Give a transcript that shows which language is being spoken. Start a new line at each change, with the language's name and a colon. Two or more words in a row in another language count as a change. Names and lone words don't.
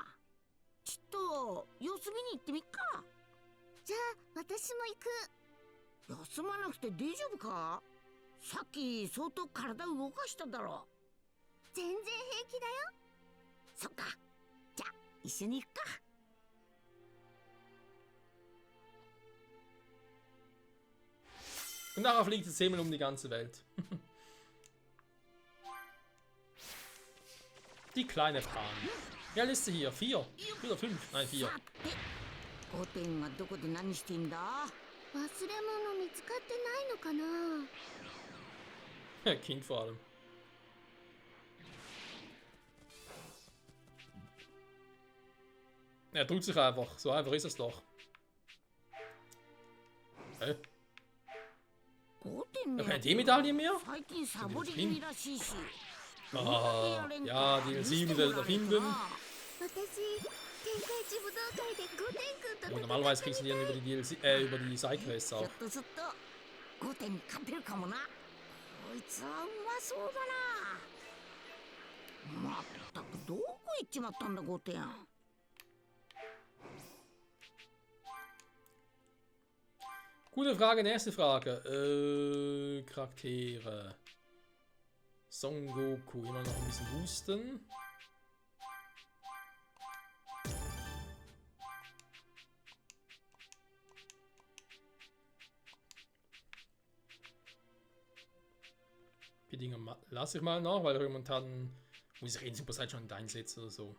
Japanese: ちょっと様子見に行ってみっか。じゃあ私も行く。休まなくて大丈夫か。さっき相当体動かしただろ。全然平気だよ。そっか、じゃあ一緒に行くか。
German: Und nachher fliegt das Himmel um die ganze Welt. Die kleine Pan. Wie alt ist sie hier? 4? Oder 5? Nein, 4.
Japanese: さて、5点はどこで何してんだ。忘れ物見つかってないのかな。
German: Kind vor allem. Er drückt sich einfach. So einfach ist es doch. Hä?
Japanese: 5 点の
German: Noch
Japanese: や
German: keine
Japanese: つ
German: D-Medaille mehr?
Japanese: 最近サボり気味らしいし。
German: Ah, ja, die DLC wieder erfinden.
Japanese: 私、天下一武道会で5点くんと
German: Und normalerweise kriegst du die dann über die DLC, über die Sidequests
Japanese: ひょ
German: auch.
Japanese: っとすると5点に勝てるかもな。こいつはうまそうだな。まったくどこ行っちまったんだ5点。
German: Gute Frage, nächste Frage. Charaktere. Son Goku, immer noch ein bisschen boosten. Die Dinger lasse ich mal noch, weil momentan muss ich in Super Saiyan schon einsetzen oder so.